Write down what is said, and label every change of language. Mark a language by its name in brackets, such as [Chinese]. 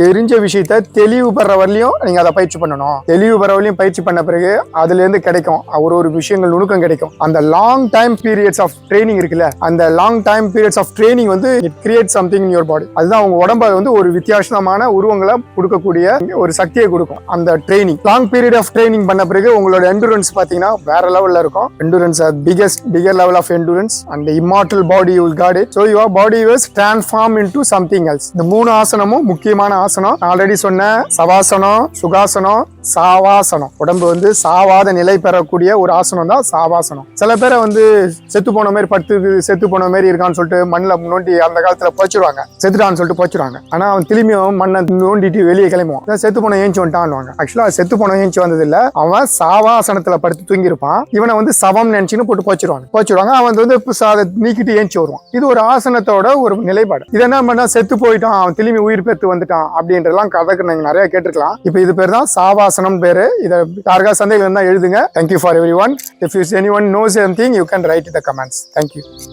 [Tamil] தெரிஞ்ச விஷயத்த தெளிவு பெற வரலையும் நீங்க அதை பயிற்சி பண்ணணும். தெளிவு பெற வரலையும் பயிற்சி பண்ண பிறகு அதுல இருந்து கிடைக்கும் ஒரு விஷயங்கள் நுணுக்கம் கிடைக்கும். [English] அந்த long time periods of training [Tamil] இருக்குல்ல, அந்த [English] Long time periods of training it create something in your body. [Tamil] அதுதான் உங்க உடம்ப ஒரு வித்தியாசமான உருவங்களை கொடுக்கக்கூடிய ஒரு சக்தியை கொடுக்கும் அந்த training. Long period of training பண்ண பிறகு உங்களோட எண்டூரன்ஸ் பாத்தீங்கன்னா வேற லெவல்ல இருக்கும். [English] Endurance bigger level of endurance and the immortal body you will got it. So your body was transformed into something else. [Tamil] இந்த 3 ஆசனமும் முக்கியமான ஆசனம். ஆல்ரெடி சொன்ன சவாசனம், சுகாசனம், சாவாசனம். உடம்பு சாவாத நிலை பெறக்கூடிய ஒரு ஆசனம் தான் சாவாசனம். சில பேரை செத்து போன மாதிரி படுத்து செத்து போன மாதிரி இருக்கான்னு சொல்லிட்டு மண்ணில் நோண்டி அந்த காலத்துல போச்சிருவாங்க, செத்துட்டான்னு சொல்லிட்டு போச்சிருவாங்க. ஆனா அவன் திரும்பியும் மண்ணை நோண்டிட்டு வெளியே கிளம்புவான். செத்து போன ஏஞ்சி வந்துட்டான். ஆக்சுவலா செத்து போன ஏஞ்சி வந்தது இல்ல, அவன் சாவாசனத்துல படுத்து தூங்கி இருப்பான். இவனை சவம் நினைச்சுன்னு போட்டு போச்சிருவாங்க. அவன் நீக்கிட்டு ஏஞ்சி வருவான். இது ஒரு ஆசனத்தோட ஒரு நிலைப்பாடு. இது என்ன பண்ணா செத்து போயிட்டான், அவன் திரும்பி உயிர் பெற்று வந்துட்டான் அப்படின்றலாம் கதைக்கு நீங்க நிறைய கேட்டிருக்கலாம். இப்ப இது பேர் தான் சாவாசனம் பேரு. இதை யாருக்கா சந்தேகம் இருந்தா எழுதுங்க. [English] Thank you for everyone. If anyone knows anything, you can write in the comments. Thank you.